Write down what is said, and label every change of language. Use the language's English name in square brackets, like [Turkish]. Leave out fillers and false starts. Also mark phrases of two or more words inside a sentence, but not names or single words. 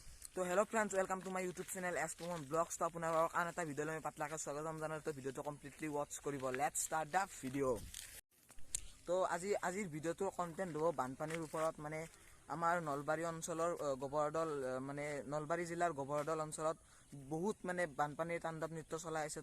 [English] So hello friends, welcome to my YouTube channel S to One Blogs. [Assamese] तो আপোনালোকক আন এটা ভিডিঅ'লৈ আমি পাতলাকৈ স্বাগতম জনাইছো। তো ভিডিঅ'টো [English] completely watch [Assamese] কৰিব। [English] Let's start the video'. [Assamese] তো আজিৰ ভিডিঅ'টোৰ কন্টেন্ট হ'ব বানপানীৰ ওপৰত। মানে আমাৰ নলবাৰী অঞ্চলৰ গোবৰদল মানে নলবাৰী জিলাৰ গোবৰদল অঞ্চলত বহুত মানে বানপানীৰ তাণ্ডৱ নৃত্য চলাই আছে।